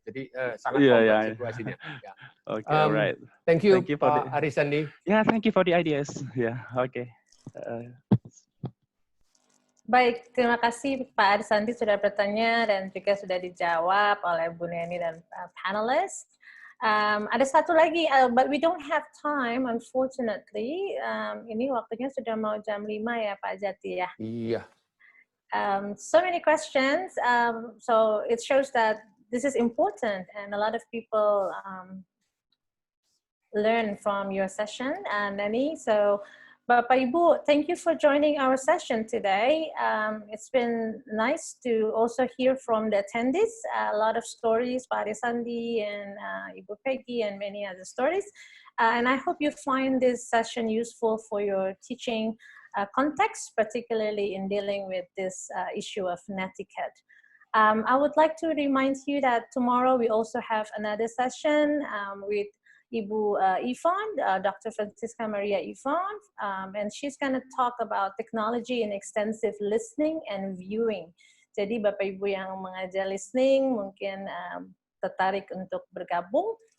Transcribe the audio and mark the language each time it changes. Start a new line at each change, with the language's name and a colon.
Indonesian: Jadi sangat kompleks situasinya.
English: Okay, alright. Thank you Pak Arisandi. Yeah, thank you for the ideas. Yeah, okay.
Indonesian: Baik, terima kasih Pak Arisandi sudah bertanya dan juga sudah dijawab oleh Bu Neni dan panelists. Ada satu lagi,
English: but we don't have time, unfortunately.
Indonesian: Ini waktunya sudah mau jam 5 ya Pak Jati ya? Iya.
English: So many questions, so it shows that this is important and a lot of people learn from your session, Neni. So Bapak Ibu, thank you for joining our session today. It's been nice to also hear from the attendees, a lot of stories, Pak Arisandi and Ibu Peggy and many other stories. And I hope you find this session useful for your teaching context, particularly in dealing with this issue of netiquette. I would like to remind you that tomorrow we also have another session with Ibu Yvonne, Dr. Francisca Maria Yvonne, and she's going to talk about technology in extensive listening and viewing.
Indonesian: Jadi Bapak Ibu yang mengajar listening mungkin tertarik untuk bergabung.